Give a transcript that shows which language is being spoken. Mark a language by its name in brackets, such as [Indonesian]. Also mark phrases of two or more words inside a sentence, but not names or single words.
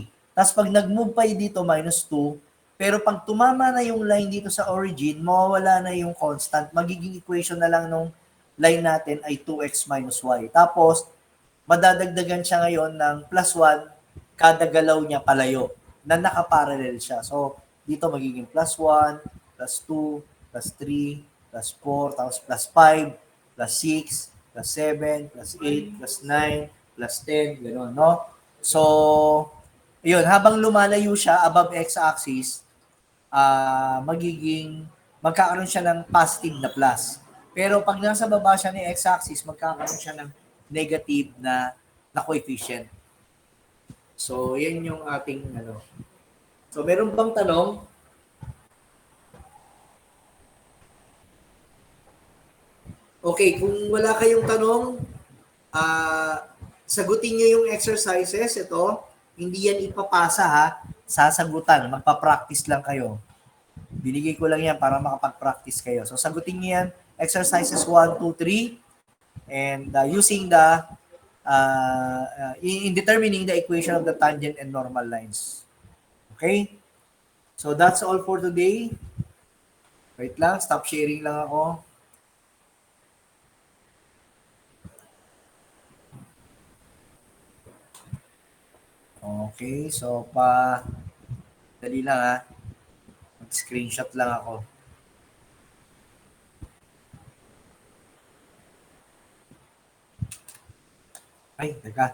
[Filipino] Tapos pag nag-move pa dito, minus 2, pero pag tumama na yung line dito sa origin, mawawala na yung constant. Magiging equation na lang nung line natin ay [English] 2x minus y. [Filipino] Tapos, madadagdagan siya ngayon ng plus 1 kada galaw niya palayo na nakaparallel siya. So, dito magiging [English] plus 1, plus 2, plus 3, plus 4, tapos plus 5, plus 6, plus 7, plus 8, plus 9, plus 10, [Filipino] gano'n, no? So, yun, habang lumalayo siya [English] above x-axis, [Filipino] magkakaroon siya ng positive na plus. Pero pag nasa baba siya ng x-axis, magkakaroon siya ng negative na coefficient. So, yan yung ating So, meron bang tanong? Okay, kung wala kayong tanong, sagutin nyo yung exercises. Ito, hindi yan ipapasa ha. Sasagutan. Magpa-practice lang kayo. Binigay ko lang yan para makapag-practice kayo. So, sagutin nyo yan. Exercises 1, 2, 3. [English] And using in determining the equation of the tangent and normal lines. Okay? So, that's all for today. [Filipino] Wait lang. [English] Stop sharing [Filipino] lang ako. Okay, so dali lang ha. Mag-screenshot lang ako. Ay, teka.